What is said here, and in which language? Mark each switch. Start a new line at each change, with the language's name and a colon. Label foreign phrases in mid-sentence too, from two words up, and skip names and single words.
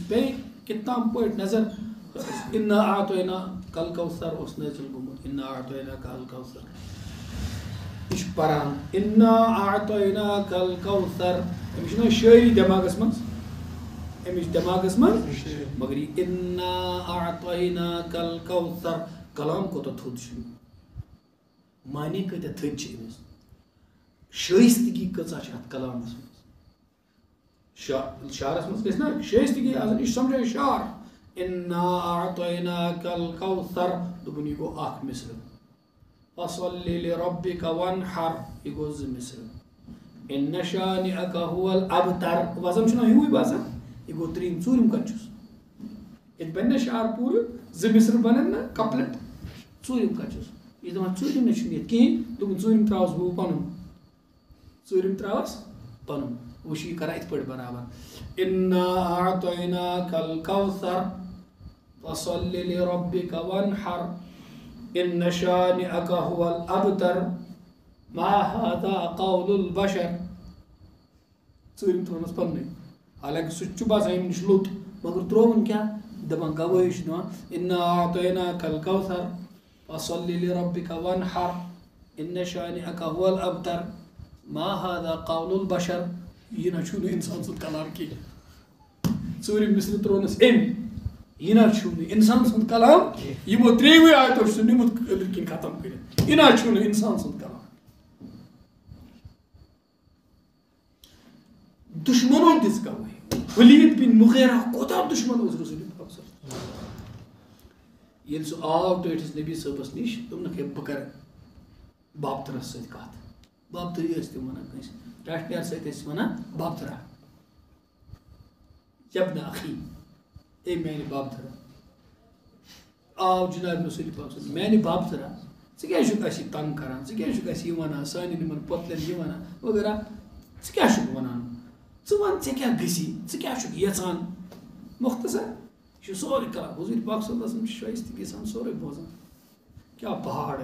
Kashmiri: پیٚیہِ کِتھ تام پٲٹھۍ نظر
Arabic: اِنا اعطینا کل کوثر
Kashmiri: اوس نٲزِل گوٚمُت
Arabic: اِنا اعطینا کل کوثر
Kashmiri: یہِ چھُ پَران
Arabic: اِنا اعطینا کل کوثر
Kashmiri: أمِس چھُنہ شٲعری دٮ۪ماغس منٛز أمِس چھِ دٮ۪ماغس منٛز مگر یہِ
Arabic: اِنا اعطینا کل کوثر
Kashmiri: کلام کوتاہ تھوٚد چھُ معنے کۭتیاہ تھٔدۍ چھِ أمِس شٲیستگی کۭژاہ چھِ اَتھ کلامَس منٛز شعرس منٛز گژھِ نا شٲیستگی آسان یہِ چھُ سمجھان شعر
Arabic: اِنا اعطینا کل کوثر
Kashmiri: دوٚپُن یہِ گوٚو اکھ مِثرٕ
Arabic: فصلی لربک وانحر
Kashmiri: یہِ گوٚو زٕ مِثرٕ
Arabic: اِن شانئک هو الابتر
Kashmiri: وزن چھُنہ ہیوٗے باسان یہِ گوٚو ترٛیٚیِم ژوٗرِم کَتھ چھُس ییٚتہِ بَنہِ نا شعر پوٗرٕ زٕ مِثرٕ بَنن نا کپلٹ ژوٗرِم کَتھ چھُس یہِ دَپان ژوٗرِم نہ چھُنہٕ ییٚتہِ کِہیٖنۍ دوٚپُن ژوٗرِم ترٛاوَس بہٕ پَنُن ژوٗرِم ترٛاوَس پَنُن وٕچھ یہِ کَران یِتھ پٲٹھۍ برابر
Arabic: اِنا اعطینا کل کوثر فصلی لربک وانحر اِن شانئک هو الابتر ما هذا قول البشر ژوٗرِم
Kashmiri: ترٛوونَس پَننُے حالانکہِ سُہ تہِ چھُ باسان ییٚمہِ نِش لوٚت مگر ترٛووُن کیٛاہ دَپان گوٲہی چھُ دِوان
Arabic: اِنا اعطینا کل کوثر فصلی لربک وانحر اِن شانئک هو الابتر ما هذا قول البشر
Kashmiri: یہِ نہ چھُ نہٕ اِنسان سُنٛد کلام کینٛہہ ژوٗرِم مِثرٕ ترٛوونَس أمۍ یہِ نہ چھُ نہٕ اِنسان سُنٛد کلام یِمو ترٛیٚیوٕے آیتو چھُ سُہ نِمُت أنٛدرۍ کِنۍ ختم کٔرِتھ یہِ نہ چھُ نہٕ اِنسان سُنٛد کلام دُشمنو دِژ گوٲہی ولید بن مغیرہ کوتاہ دُشمن اوس رسول پاک
Arabic: صلی اللہ علیہ وسلم
Kashmiri: ییٚلہِ سُہ آو ٹٲٹھِس نبی صٲبس نِش دوٚپنکھ ہے بہٕ کَرٕ بابترس سۭتۍ کَتھ بابترٕے ٲسۍ تِم وَنان کٲنٛسہِ ٹاٹھنیر سۭتۍ ٲسۍ وَنان بابترا
Arabic: یبنہ اخی
Kashmiri: اے میانہِ بابترا آو جناب رسول پاک صلی میانہِ بابترا ژٕ کیٛازِ چھُکھ اَسہِ یہِ تنٛگ کران ژٕ کیٛازِ چھُکھ اَسہِ یہِ وَنان سانٮ۪ن یِمن پۄتلٮ۪ن یہِ وَنان وغیرہ ژٕ کیٛاہ چھُکھ وَنان ژٕ وَن ژےٚ کیٛاہ گژھی ژٕ کیٛاہ چھُکھ یژھان مختصر یہِ چھُ سورُے کران حضوٗر پاک
Arabic: صلی اللہ علیہ وسلم
Kashmiri: چھُ شٲیستگی سان سورُے بوزان کیٛاہ پہاڑ